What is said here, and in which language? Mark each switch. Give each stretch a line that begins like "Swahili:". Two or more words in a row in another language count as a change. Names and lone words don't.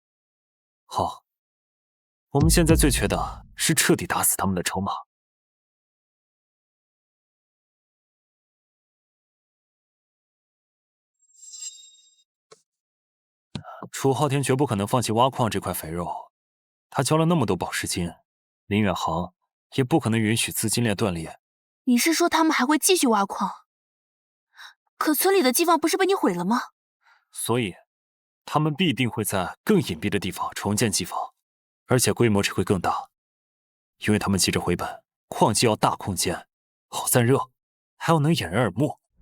Chinese: 好，我們現在最缺的是徹底打死他們的籌碼。楚昊天絕不可能放棄挖礦這塊肥肉，他交了那麼多寶石金，林遠航也不可能允許資金鏈斷裂。你是說他們還會繼續挖礦？可村裡的機房不是被你毀了嗎？所以，他們必定會在更隱蔽的地方重建機房，而且規模只會更大，因為他們急着回本，礦機要大空間，好散熱，還要能掩人耳目。